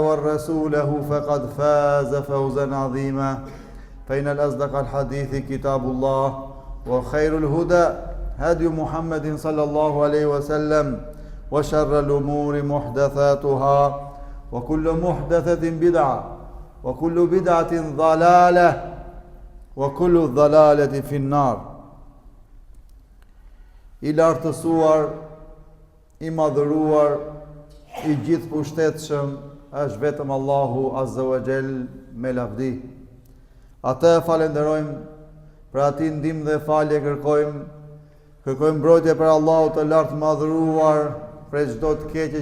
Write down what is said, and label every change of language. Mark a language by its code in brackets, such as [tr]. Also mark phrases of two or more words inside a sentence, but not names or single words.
[ar] ورسوله فقد فاز فوزا عظيما فإن الأصدق الحديث كتاب الله وخير الهدى هدي محمد صلى الله عليه وسلم وشر الأمور محدثاتها وكل محدثة بدعة وكل بدعة ضلالة وكل ضلالة في النار. [sq] I lartësuar, i madhëruar, i gjithë pushtetshëm është vetëm Allahu [ar] عز وجل [sq] me lavdi. Atë falenderojmë, për ati ndihmë dhe falje kërkojmë mbrojtje për Allahu të lartë madhëruar për çdo të keqe